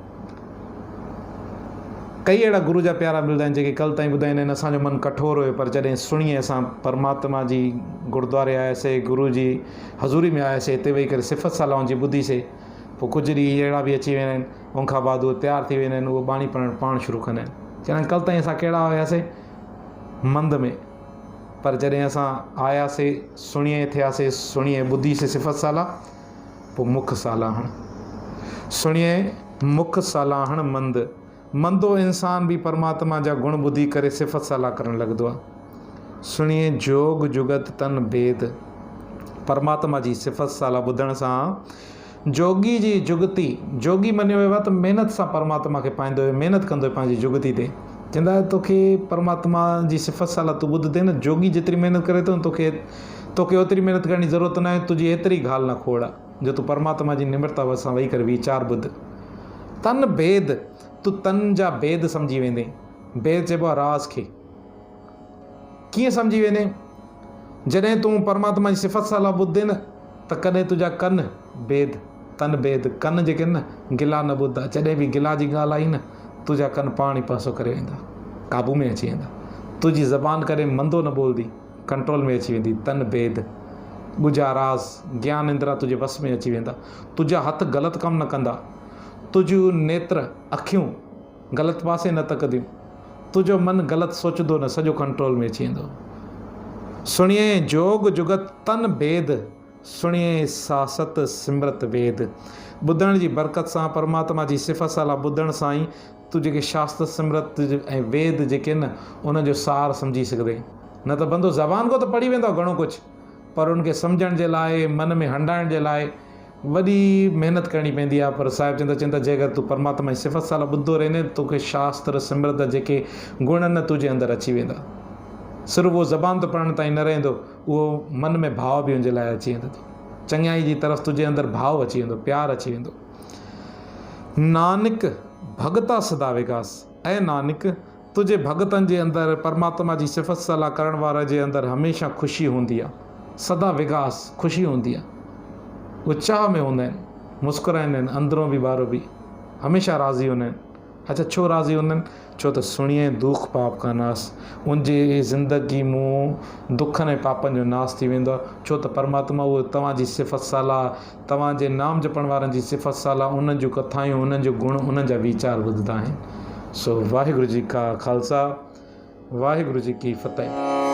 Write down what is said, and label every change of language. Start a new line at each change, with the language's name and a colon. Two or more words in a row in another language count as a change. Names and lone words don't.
Sindhi: कई अहिड़ा गुरू जा प्यारा मिलंदा आहिनि जेके कल ताईं ॿुधाईंदा आहिनि असांजो मन कठोर हुयो, पर जॾहिं सुणीअ असां परमात्मा जी गुरुद्वारे आयासीं, गुरू जी हज़ूरी में आयासीं, हिते वेही करे सिफ़त सालाउनि जी ॿुधीसीं, पोइ कुझु ॾींहं अहिड़ा बि अची वेंदा आहिनि, उनखां बाद उहे तयारु थी वेंदा आहिनि, उहो बाणी पढ़णु पाण शुरू कंदा आहिनि। चवंदा आहिनि कल ताईं असां कहिड़ा हुयासीं, मंद में, पर जॾहिं असां आयासीं सुणीअ थियासीं, सुणीअ ॿुधीसीं सिफ़त साला, पोइ
Punjabi: मुख सालाहण। सुणीअ मुख सालाहण मंद।
Sindhi: मंदो इंसान बि परमात्मा जा गुण ॿुधी करे सिफ़त साला करणु लॻंदो आहे।
Punjabi: सुणीअ जोग जुगत तन भेद।
Sindhi: परमात्मा जी सिफ़त साला ॿुधण सां जोगी जी जुगती, जोगी मञियो वियो आहे त महिनत सां परमात्मा खे पाईंदो हुयो, महिनत कंदो हुयो पंहिंजी जुगती ते। चवंदा तोखे परमात्मा जी सिफ़त साला तूं ॿुधंदे न, जोगी जेतिरी महिनत करे थो तोखे ओतिरी महिनत करण जी ज़रूरत न आहे, तुंहिंजी एतिरी ॻाल्हि न खोड़ आहे जो तूं परमात्मा जी निम्रता सां वेही करे वीचार ॿुध।
Punjabi: तन भेद,
Sindhi: तूं तन जा भेद सम्झी वेंदे। भेद चइबो आहे राज़ खे। कीअं सम्झी वेंदे? जॾहिं तूं परमात्मा जी सिफ़त साला ॿुधे न त कॾहिं तुंहिंजा कन भेद,
Punjabi: तन भेद,
Sindhi: कन जेके न गिला न ॿुधंदा, जॾहिं बि गिला जी ॻाल्हि आई न तुंहिंजा कन पाण ई पासो करे वेंदा, काबू में अची वेंदा। तुंहिंजी ज़बान करे मंदो न बोलंदी, कंट्रोल में अची वेंदी।
Punjabi: तन भेद,
Sindhi: ॻुझा राज़, ज्ञान इंद्रा तुंहिंजे वस में अची वेंदा। तुंहिंजा हथ ग़लति कमु न कंदा, तुंहिंजूं नेत्र अखियूं ग़लति पासे न तकंदियूं, तुंहिंजो मन ग़लति सोचंदो न, सॼो कंट्रोल में अची वेंदो।
Punjabi: सुणिए जोग जुगत तन भेद, सुणिए सासत सिमरत वेद।
Sindhi: ॿुधण जी बरकत सां, परमात्मा जी सिफ़त साला ॿुधण सां ई तूं जेके शास्त्र सिमरत ऐं वेद जेके न उनजो सार सम्झी सघंदे। न त बंदो ज़बान को त पढ़ी वेंदो घणो कुझु, पर उनखे सम्झण जे लाइ, मन में हंडाइण जे लाइ वॾी महिनत करणी पवंदी आहे। पर साहिबु चवंदा जे अगरि तूं परमात्मा जी सिफ़त साला ॿुधंदो रहे तोखे शास्त्र सिमरत जेके गुण न तुंहिंजे अंदरि अची वेंदा। सिर्फ़ु उहो ज़बान ते पढ़ण ताईं न रहंदो, उहो मन में भाव बि उनजे लाइ अची वेंदो, चङाई जी तरफ़ तुंहिंजे अंदरि भाव अची वेंदो, प्यारु अची वेंदो।
Punjabi: नानक भगता सदा विकास।
Sindhi: ऐं नानक तुंहिंजे भगतनि जे अंदरि, परमात्मा जी सिफ़त साला करण वारे जे अंदरि हमेशह ख़ुशी हूंदी आहे,
Punjabi: सदा विकास
Sindhi: ख़ुशी हूंदी आहे। उहे चाह में हूंदा आहिनि, मुस्कुराईंदा आहिनि, अंदरों बि ॿाहिरों बि हमेशह राज़ी हूंदा आहिनि। अच्छा, छो राज़ी हूंदा आहिनि? छो त
Punjabi: सुणिए दुख पाप का नास,
Sindhi: उनजे ज़िंदगी मूं दुखनि ऐं पापनि जो नास थी वेंदो आहे। छो त परमात्मा उहो तव्हांजी सिफ़त साला, तव्हांजे नाम जपण वारनि जी सिफ़त साला, उन्हनि जूं कथायूं, उन्हनि जो गुण, उन्हनि जा वीचार ॿुधंदा आहिनि।
Punjabi: सो वाहिगुरु जी का खालसा, वाहिगुरु जी की फतेह।